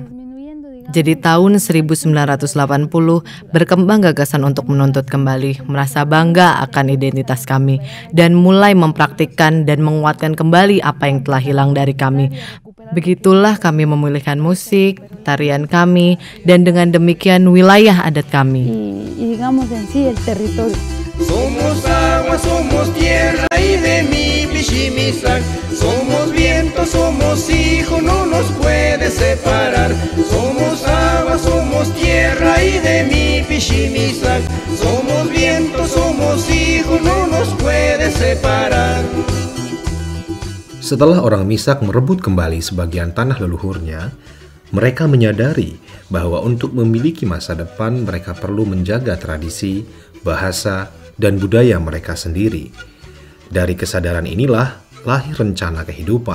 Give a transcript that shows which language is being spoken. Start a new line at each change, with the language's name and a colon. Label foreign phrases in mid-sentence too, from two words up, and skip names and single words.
Indonesian: Jadi tahun 1980 berkembang gagasan untuk menuntut kembali, merasa bangga akan identitas kami, dan mulai mempraktikkan dan menguatkan kembali apa yang telah hilang dari kami. Begitulah kami memulihkan musik, tarian kami, dan dengan demikian wilayah adat kami.
Spanish: Somos agua, somos tierra y de mi Pichimisac. Somos viento, somos hijo, no nos puede separar. Somos agua, somos tierra y de mi Pichimisac. Somos viento, somos hijo, no nos puede separar.
Indonesian: Setelah orang Misak merebut kembali sebagian tanah leluhurnya, mereka menyadari bahwa untuk memiliki masa depan mereka perlu menjaga tradisi, bahasa, dan budaya mereka sendiri. Dari kesadaran inilah lahir rencana kehidupan.